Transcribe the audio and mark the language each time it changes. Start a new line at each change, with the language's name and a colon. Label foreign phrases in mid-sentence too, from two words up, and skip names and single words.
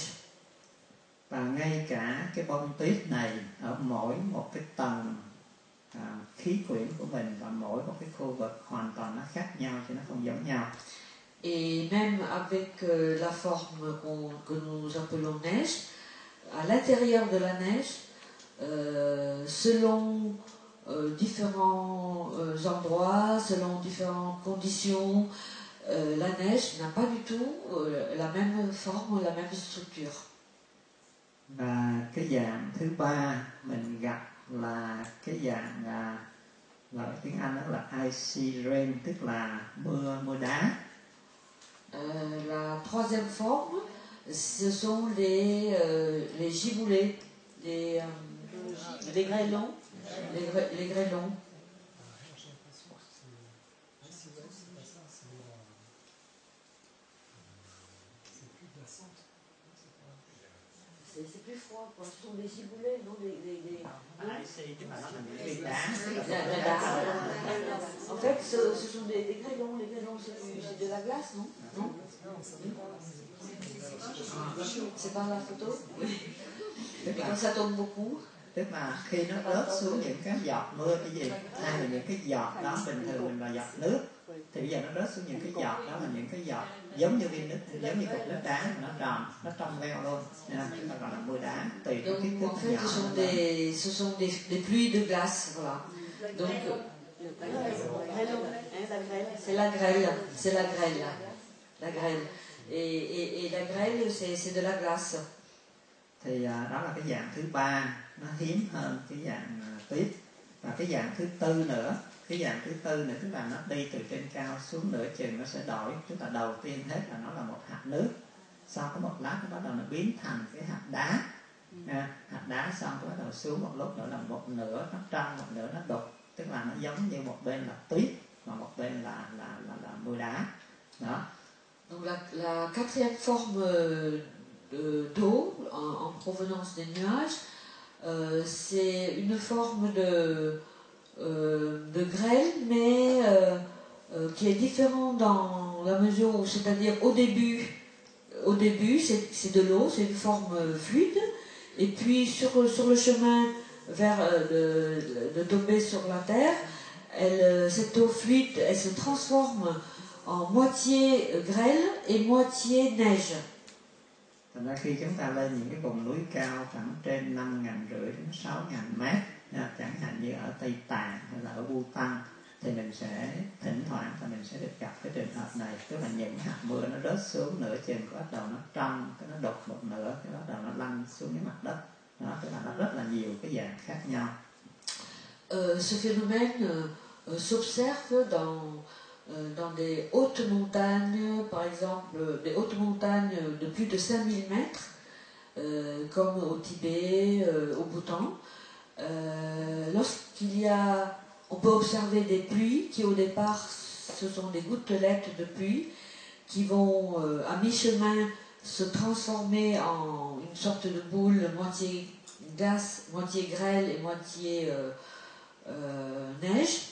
Vietnamese: Và ngay cả cái bông tuyết này ở mỗi một cái tầng khí quyển của mình và mỗi một cái khu vực hoàn toàn nó khác nhau chứ nó không giống nhau.
French: Et même avec la forme que nous appelons neige, à l'intérieur de la neige, selon différents endroits, selon différentes conditions, la neige n'a pas du tout la même forme, la même structure.
Vietnamese: Và cái dạng thứ ba mình gặp là cái dạng gọi tiếng Anh đó là
English: icy rain,
Vietnamese: tức là mưa đá.
French: La troisième forme, ce sont les giboulées, les grêlons, les grêlons. C'est plus froid, quoi. Ce sont des giboulées, non En fait, ce sont des grêlons. Les grêlons, c'est de la glace, non? Non. C'est par la photo? Et quand ça tombe beaucoup.
Vietnamese: Tức là khi nó rớt xuống những cái giọt mưa cái gì, hay là những cái giọt đó bình thường mình là giọt nước, thì bây giờ nó rớt xuống những cái giọt đó là những cái giọt giống như viên nước, giống như cục nước đá, nó tròn, nó trong veo luôn, chúng ta gọi là mưa đá, tùy cái kích thước
French: en fait,
Vietnamese: nhỏ.
French: Ce sont des pluies de glace, voilà. Donc, c'est la grêle, la grêle. Et la grêle, c'est de la glace.
Vietnamese: Thì đó là cái dạng thứ ba, nó hiếm hơn cái dạng tuyết. Và cái dạng thứ tư nữa, tức là nó đi từ trên cao xuống nửa chừng, nó sẽ đổi. Tức là đầu tiên hết là nó là một hạt nước, sau có một lát nó bắt đầu nó biến thành cái hạt đá. Hạt đá xong nó bắt đầu xuống một lúc nữa là một nửa nó trong, một nửa nó đục. Tức là nó giống như một bên là tuyết và một bên là mưa đá. Đó.
French: Donc la quatrième forme d'eau en provenance des nuages, c'est une forme de grêle, mais qui est différent dans la mesure où, c'est-à-dire au début c'est de l'eau, c'est une forme fluide, et puis sur le chemin vers de tomber sur la terre, cette eau fluide, elle se transforme en moitié grêle et moitié neige.
Vietnamese: Thành ra khi chúng ta lên những cái vùng núi cao khoảng trên 5.500 đến 6.000 mét, chẳng hạn như ở Tây Tạng hay là ở Bhutan, thì mình sẽ thỉnh thoảng là mình sẽ được gặp cái trường hợp này, tức là những hạt mưa nó rớt xuống nửa chừng, bắt đầu nó trong, cái nó đục một nửa, cái bắt đầu nó lăn xuống cái mặt đất. Đó, tức là nó rất là nhiều cái dạng khác nhau.
French: Ce phénomène s'observe dans des hautes montagnes, par exemple des hautes montagnes de plus de 5000 mètres, comme au Tibet, au Bhoutan. On peut observer des pluies qui au départ ce sont des gouttelettes de pluie qui vont à mi-chemin se transformer en une sorte de boule moitié glace, moitié grêle et moitié neige.